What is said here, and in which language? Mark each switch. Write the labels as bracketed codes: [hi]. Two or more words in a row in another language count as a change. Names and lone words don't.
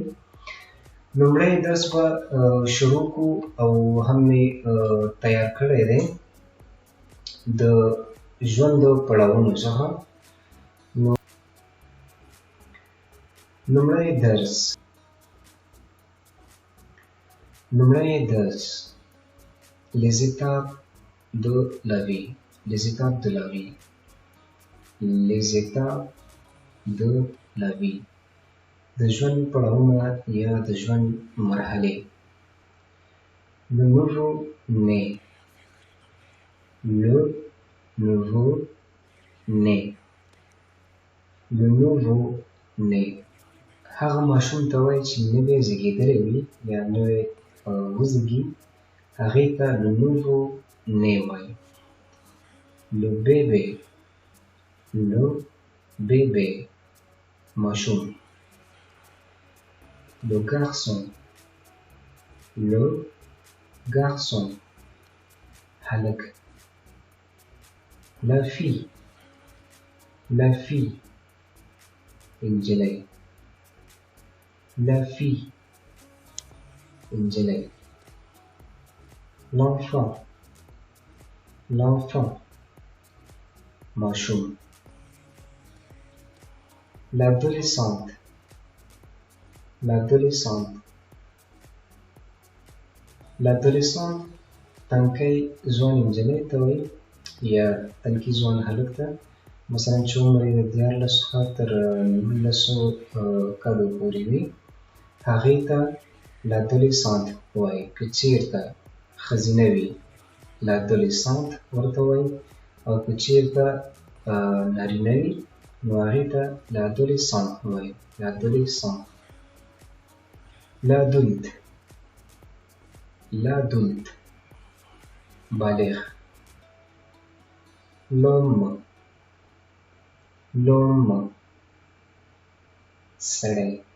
[ps] لومړی درس به شروع کړو او هم مې تیار کړی دی د ژوند د پړاوونو څخه. لومړی درس [fr] les étapes de la vie. Les étapes de la vie. Les étapes de la vie. [ps] د ژوند پړاوونه یا د ژوند مرحلې. [fr] Le nouveau-né. Le nouveau-né. Le nouveau-né. [ps] هغه ماشوم ته وایي چې نوی زېږېدلی وي یا نوی وزېږي هغې ته [fr] le nouveau-né [ps] وایي. [fr] Le bébé ماشوم. Le garçon هلک. La fille انجلۍ. La fille انجلۍ. L'enfant ماشوم. [ps] L'adolescente تنکی ځوان انجلۍ ته وایي یا تنکي ځوان هلک ته. مثلا چې عمر یې د 14 څخه تر 19 کالو پورې وي هغې ته l'adolescente وایي. که چېرته ښځینه وي l'adolescente ورته وایي او که چېرته نارینه وي نو هغې ته l'adolescent وایي. [fr] l'adolescent. l'adulte بالغ. l'homme سړی.